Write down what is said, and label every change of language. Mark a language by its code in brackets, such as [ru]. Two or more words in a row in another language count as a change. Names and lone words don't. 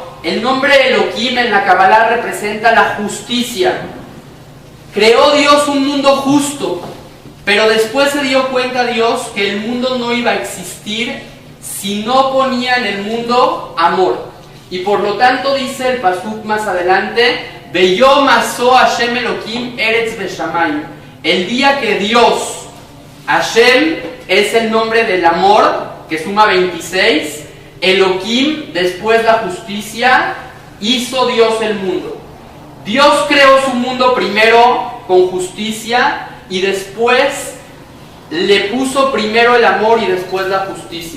[es] El nombre Elohim en la Kabbalah representa la justicia. Creó Dios un mundo justo, pero después se dio cuenta Dios que el mundo no iba a existir si no ponía en el mundo amor. Y por lo tanto dice el pasuk más adelante: [he] ביום עשות השם אלהים ארץ ושמים. [es] El día que Dios, Hashem es el nombre del amor, que suma 26, Elohim, después la justicia, hizo Dios el mundo. Dios creó su mundo primero con justicia y después le puso primero el amor y después la justicia.